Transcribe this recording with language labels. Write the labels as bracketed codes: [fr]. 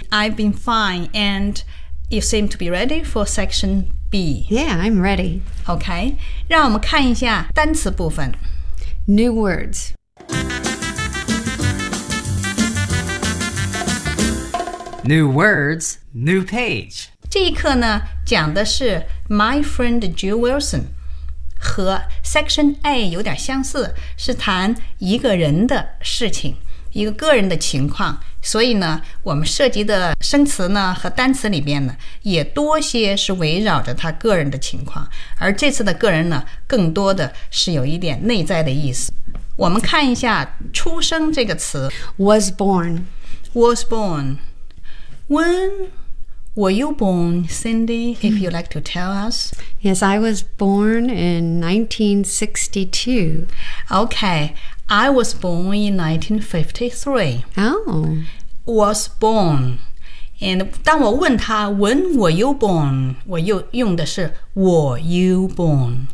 [en] I've been fine, and you seem to be ready for Section B. Yeah, I'm ready. [zh] OK, 让我们看一下单词部分 [en] New words. New words, new page. [zh] 这一课呢，讲的是 My friend Jill Wilson 和 Section A 有点相似，是谈一个人的事情，一个个人的情况。所以呢，我们涉及的生词呢和单词里边呢，也多些是围绕着他个人的情况。而这次的个人呢，更多的是有一点内在的意思。我们看一下出生这个词 [en] Was born. Was born. When were you born, Cindy, if you'd like to tell us? Yes, I was born in 1962. Okay, I was born in 1953. Oh. Was born. And [zh] 当我问他 [en] when were you born, [zh] 我又用的是 [en] were you born.